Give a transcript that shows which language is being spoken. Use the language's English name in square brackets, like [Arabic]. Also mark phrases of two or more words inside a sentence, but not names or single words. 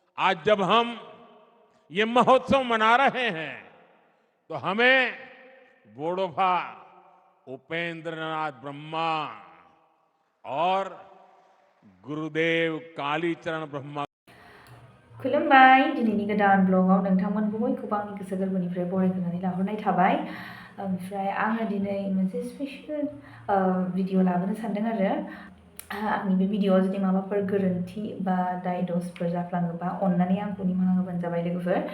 [Hindi] आज जब हम ये महोत्सव मना रहे हैं तो हमें बोडोफा उपेंद्रनाथ ब्रह्मा और गुरुदेव कालीचरण ब्रह्मा [Bodo] खुलुमबाय दिनैनि गोदान ब्लगाव नोंथांमोन बयखौबो आंनि गोसो गोरबोनिफ्राय बरायनानै लाहरनाय थाबाय ओमफ्राय आङो दिनै मोनसे [English] special video [Bodo] लाबोनो सानदों आरो आंनि बे भिडिअआव जुदि माबाफोर गोरोन्थि बा दाय दसफोर जाफ्लाङोबा अन्नानै आंखौ निमाहा होबानो जाबाय लोगोफोर